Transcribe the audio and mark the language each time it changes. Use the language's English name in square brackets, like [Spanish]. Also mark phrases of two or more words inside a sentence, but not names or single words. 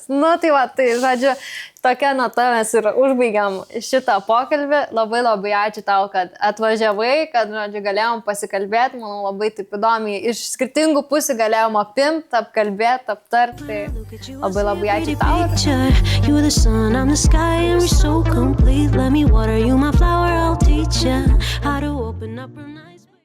[Lithuanian] Nu, tai va, tai, žodžiu, tokia nata mes ir užbaigiam šitą pokalbį. Labai labai ačiū tau, kad atvažiavai, kad, žodžiu, galėjom pasikalbėti. Manau, labai taip įdomiai. Iš skirtingų pusių galėjom apimti, apkalbėti, aptarti. Tai labai labai ačiū tau. [English] You're the sun, I'm the sky, and we're so complete. Let me water you, my flower, I'll teach ya how to open up a nice